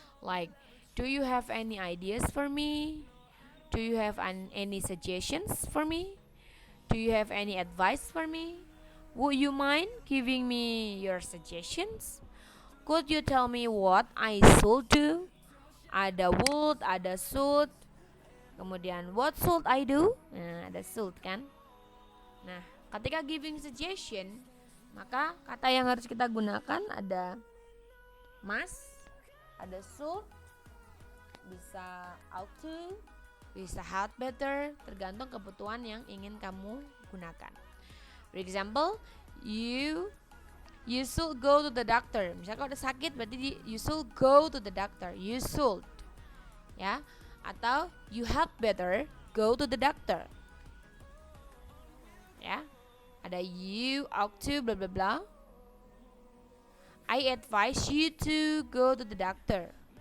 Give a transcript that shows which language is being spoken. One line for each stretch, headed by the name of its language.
English: Like, do you have any ideas for me? Do you have any suggestions for me? Do you have any advice for me? Would you mind giving me your suggestions? Could you tell me what I should do?
Indonesian: Ada would, ada should. Kemudian
English: what should I do?
Indonesian: Nah, ada should kan. Nah, ketika giving suggestion, maka kata yang harus kita gunakan ada must, ada should, bisa ought to, bisa had better, tergantung kebutuhan yang ingin kamu gunakan.
English: For example, you should go to the doctor.
Indonesian: Misalnya kalau udah sakit berarti
English: you should go to the doctor. You should, ya.
Indonesian: Atau
English: you had better go to the doctor.
Indonesian: Ya. Ada
English: you ought to bla bla bla. I advise you to go to the doctor.